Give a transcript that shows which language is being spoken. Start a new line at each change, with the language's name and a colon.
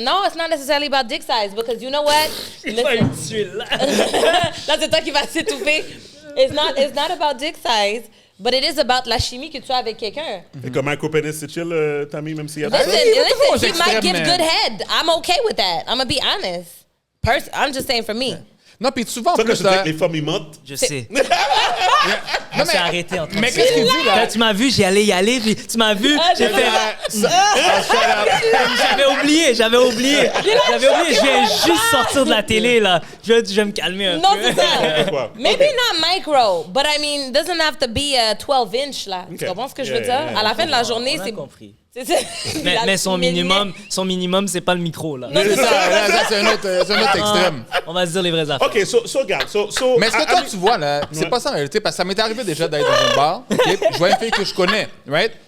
English: No, it's not necessarily about dick size because you know what?
French: Là, c'est toi qui vas s'étouffer.
English: It's not about dick size, but it is about
French: la chimie que tu as avec quelqu'un. Et comme un copain, c'est chill, Tammy, même s'il y a
English: Listen, he might give good head. I'm okay with that. I'm gonna be honest. I'm just saying for me.
French: Non, puis souvent, en ça, plus... que je dis que les femmes, ils mentent. Je sais. Je me suis arrêté en train de Mais qu'est-ce qu'il dit, là? Quand tu m'as vu, j'y allais y aller, puis tu m'as vu, j'ai fait... J'avais oublié. Je viens juste sortir de la télé, là. Je vais me calmer un peu. Non, c'est ça.
English: Maybe not micro, but I mean, doesn't have to be a 12-inch, là.
French: Tu comprends ce que je veux dire? À la fin de la journée, c'est... compris. Mais son minimum, c'est pas le micro, là. Non, c'est ça, c'est un autre extrême. On va se dire les vraies affaires. OK, regarde. Mais est-ce que toi, tu vois, là, c'est pas ça en réalité, parce que ça m'est arrivé déjà d'aller dans un bar, okay, je vois une fille que je connais, right?